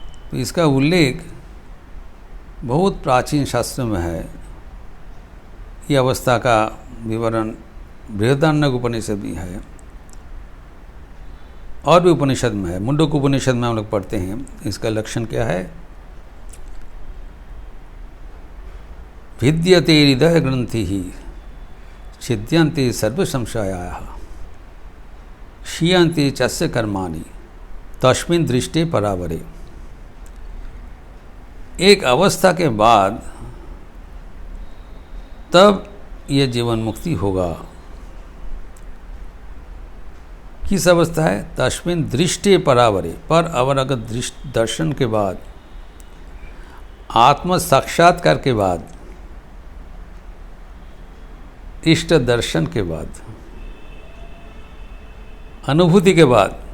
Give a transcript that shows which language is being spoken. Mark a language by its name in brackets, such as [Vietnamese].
[Hindi] तो इसका उल्लेख बहुत प्राचीन शास्त्र में है। ये अवस्था का विवरण बृहदारण्यक उपनिषद भी है और भी उपनिषद में है। मुंडक उपनिषद में हम लोग पढ़ते हैं। इसका लक्षण क्या है? [Sanskrit] भिद्यते हृदय ग्रंथि ही छिद्यन्ते सर्व संशयाः क्षीयन्ते चस्य कर्माणि तस्मिन् दृष्टे परावरे। [Hindi] एक अवस्था के बाद तब यह जीवन मुक्ति होगा। किस अवस्था है? [Sanskrit] तस्मिन् दृष्टे परावरे, [Hindi] पर अवरगत दर्शन के बाद, आत्म साक्षात्कार के बाद, इष्ट दर्शन के बाद, अनुभूति के बाद।